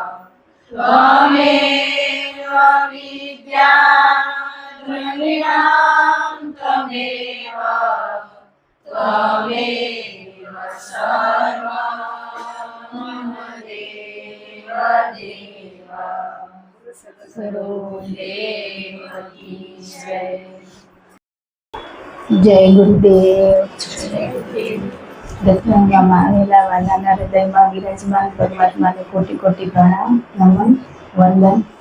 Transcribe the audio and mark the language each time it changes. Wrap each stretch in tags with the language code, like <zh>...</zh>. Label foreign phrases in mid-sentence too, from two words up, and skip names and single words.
<sa>त्वमेव विद्या द्रविणां त्वमेव त्वमेव सर्वं मम देव देव।</sa> <gu>જય ગુરુદેવ. દત્તગંગામાં આવેલા વાલાના હૃદયમાં બિરાજમાન પરમાત્માને કોટી કોટી પ્રણામ, નમન, વંદન.</gu>